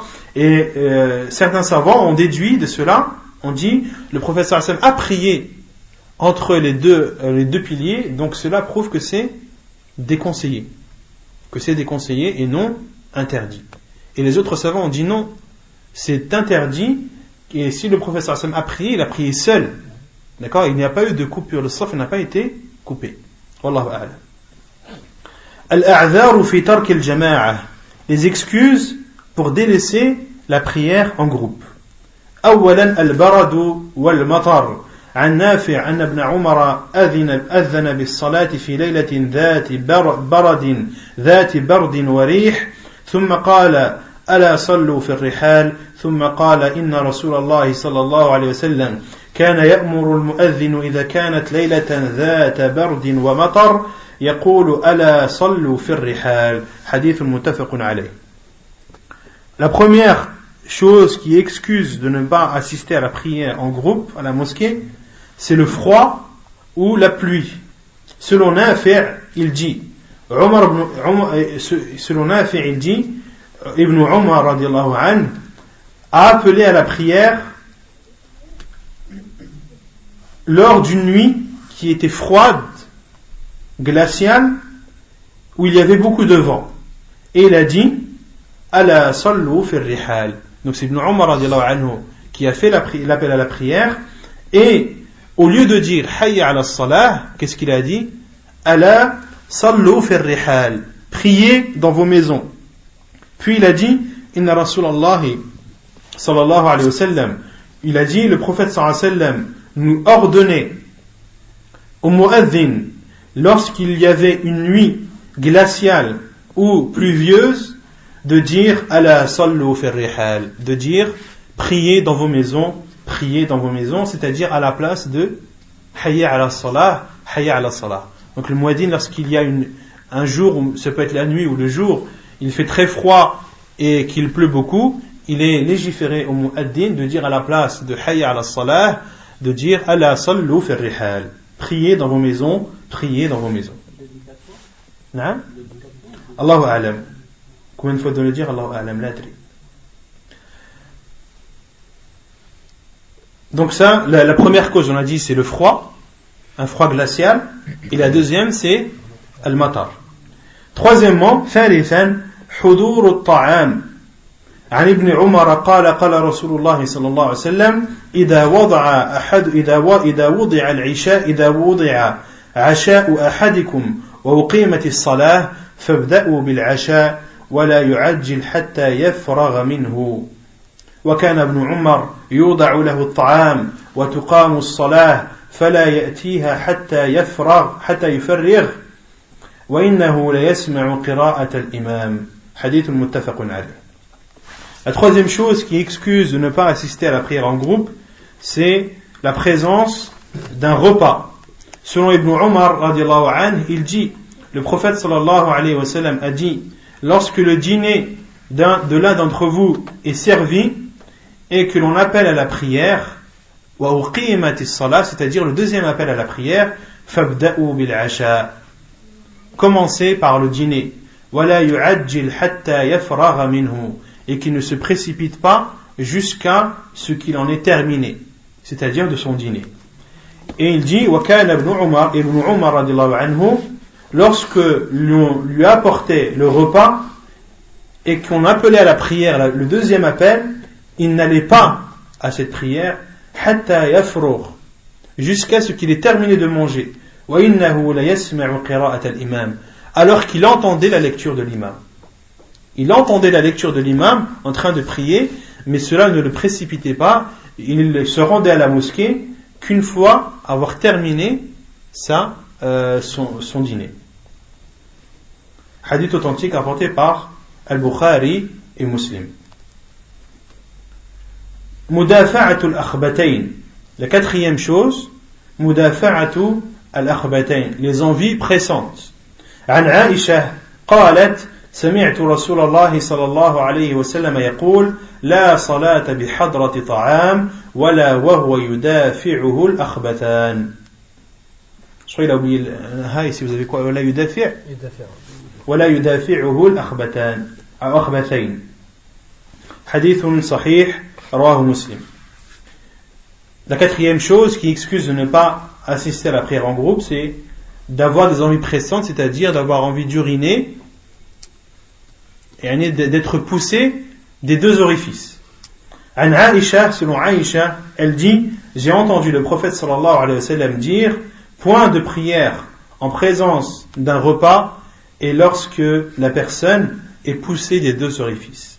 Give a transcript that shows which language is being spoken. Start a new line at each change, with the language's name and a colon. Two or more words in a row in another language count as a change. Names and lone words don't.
French: Et certains savants ont déduit de cela, on dit, le prophète
Arabic: صلى الله عليه وسلم
French: a prié entre les deux piliers, donc cela prouve que c'est déconseillé. Que c'est déconseillé et non interdit. Et les autres savants ont dit non, c'est interdit, et si le prophète
Arabic: صلى الله عليه وسلم
French: a prié, il a prié seul. D'accord? Il n'y a pas eu de coupure, le saf n'a pas été coupé.
Arabic: والله أعلم. الأعذار في ترك الجماعة.
French: Les excuses pour délaisser la prière en groupe.
Arabic: أولا البرد والمطر. عن نافع أن ابن عمر أذن بالصلاة في ليلة ذات برد وريح ثم قال ألا صلوا في الرحال ثم قال إن رسول الله صلى الله عليه وسلم كان يأمر المؤذن إذا كانت ليلة ذات برد ومطر يقول ألا صلوا في الرحال. حديث متفق عليه.
French: La première chose qui excuse de ne pas assister à la prière en groupe à la mosquée, c'est le froid ou la pluie. Selon Nafi', il dit, Ibn Umar
Arabic: رضي الله عنه
French: a appelé à la prière lors d'une nuit qui était froide, glaciale, où il y avait beaucoup de vent. Et il a dit,
Arabic: ألا صلوا في الرحال.
French: Donc c'est Ibn Umar
Arabic: رضي الله عنه
French: qui a fait l'appel à la prière, et au lieu de dire
Arabic: حي على الصلاة,
French: qu'est-ce qu'il a dit?
Arabic: ألا صلوا في الرحال.
French: Priez dans vos maisons. Puis il a dit
Arabic: إن رسول الله صلى الله عليه وسلم.
French: Il a dit, le prophète
Arabic: صلى الله عليه وسلم
French: nous ordonnait au mu'adhin, lorsqu'il y avait une nuit glaciale ou pluvieuse, de dire
Arabic: ألا صلوا في الرحال,
French: de dire priez dans vos maisons, c'est-à-dire à la place de
Arabic: حي على الصلاة, حي على الصلاة.
French: Donc le mu'adhin, lorsqu'il y a un jour, ça peut être la nuit ou le jour, il fait très froid et qu'il pleut beaucoup, il est légiféré au mu'adhin de dire à la place de
Arabic: حي على الصلاة,
French: de dire
Arabic: ألا صلوا في الرحال,
French: priez dans vos maisons, priez dans vos maisons.
Arabic: نعم؟ الله أعلم.
French: Combien de fois de le dire?
Arabic: الله أعلم، لا أدري.
French: Donc ça, la première cause, on a dit, c'est le froid, un froid glacial, et la deuxième, c'est al-matar.
Arabic: Troisièmement, ثالثا حضور الطعام. عن ابن عمر قال قال رسول الله صلى الله عليه وسلم إذا وضع العشاء إذا وضع عشاء أحدكم وأقيمت الصلاة فابدأوا بالعشاء ولا يعجل حتى يفرغ منه. وكان ابن عمر يوضع له الطعام وتقام الصلاة فلا يأتيها حتى يفرغ وإنه ليسمع قراءة الإمام. حديث متفق عليه.
French: La troisième chose qui excuse de ne pas assister à la prière en groupe, c'est la présence d'un repas. Selon Ibn Umar
Arabic: رضي الله عنه,
French: il dit, le prophète
Arabic: صلى الله عليه وسلم
French: a dit, lorsque le dîner de l'un d'entre vous est servi et que l'on appelle à la prière,
Arabic: وأقيمت الصلاة,
French: c'est-à-dire le deuxième appel à la prière,
Arabic: فابدأوا بالعشاء,
French: commencez par le dîner,
Arabic: ولا يعجل حتى يفرغ منه,
French: et qu'il ne se précipite pas jusqu'à ce qu'il en ait terminé, c'est-à-dire de son dîner. Et il dit,
Arabic: وكان ابن عمر رضي الله عنه,
French: lorsque l'on lui apportait le repas et qu'on appelait à la prière le deuxième appel, il n'allait pas à cette prière
Arabic: حتى يفرغ,
French: jusqu'à ce qu'il ait terminé de manger,
Arabic: وإنه ليسمع قراءة الإمام,
French: alors qu'il entendait la lecture de l'imam. Il entendait la lecture de l'imam en train de prier, mais cela ne le précipitait pas. Il se rendait à la mosquée qu'une fois avoir terminé son dîner. Hadith authentique rapporté par Al-Bukhari et Muslim.
Arabic: مدافعة الأخبثين.
French: La quatrième chose,
Arabic: مدافعة الأخبثين,
French: les envies pressantes.
Arabic: عن عائشة قالت سمعت رسول الله صلى الله عليه وسلم يقول لا صلاة بحضرة طعام ولا وهو يدافعه الأخبثان.
French: Je crois qu'il a oublié le ici, vous avez quoi?
Arabic: ولا يدافع ولا يدافعه الأخبثين. حديث صحيح رواه مسلم.
French: La quatrième chose qui excuse de ne pas assister à la prière en groupe, c'est d'avoir des envies pressantes, c'est-à-dire d'avoir envie d'uriner et d'être poussé des deux orifices. An Aïcha, selon Aïcha, elle dit, j'ai entendu le prophète
Arabic: صلى الله عليه وسلم
French: dire, point de prière en présence d'un repas et lorsque la personne est poussée des deux orifices.